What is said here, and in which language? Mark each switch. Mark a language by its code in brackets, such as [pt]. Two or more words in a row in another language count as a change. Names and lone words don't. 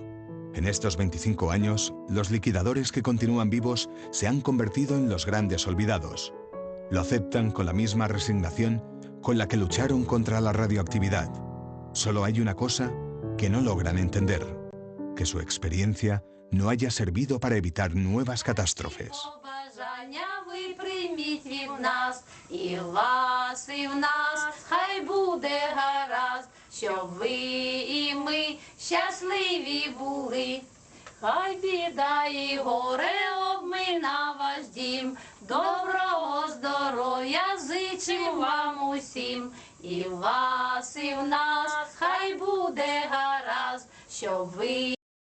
[es] En estos 25 años, los liquidadores que continúan vivos se han convertido en los grandes olvidados. Lo aceptan con la misma resignación con la que lucharon contra la radioactividad. Solo hay una cosa que no logran entender: que su experiencia no haya servido para evitar nuevas catástrofes. [uk] Хай біда і горе обмина ваш дім, доброго здоров'я зичим вам усім, і в вас, і в нас, хай буде гаразд, щоб ви